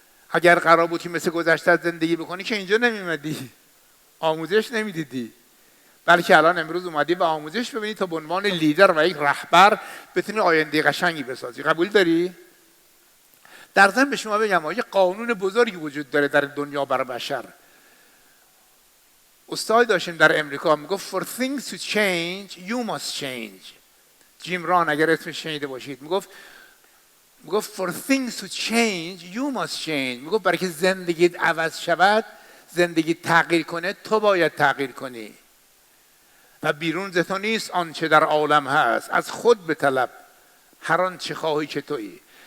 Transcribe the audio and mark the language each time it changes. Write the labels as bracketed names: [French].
[Persian] اگر قرار بود که مثل گذشته زندگی بکنی که اینجا نمیمدی، آموزش نمیدیدی، بلکه الان امروز اومدی و آموزش ببینی تا به عنوان لیدر و یک رهبر بتونی آینده قشنگی بسازی. قبول داری؟ در ضمن به شما بگم یه قانون بزرگی وجود داره در دنیا برای بشر. استاد داشتیم در امریکا میگفت [English] for things to change you must change. [Persian] جیم ران اگر اسمش شنیده باشید میگفت [English] for things to change you must change. [Persian] میگفت برای که زندگیت عوض شود، زندگی تغییر کنه، تو باید تغییر کنی و بیرون ز تو نیست آنچه در عالم هست، از خود بطلب هر آنچه خواهی که تویی.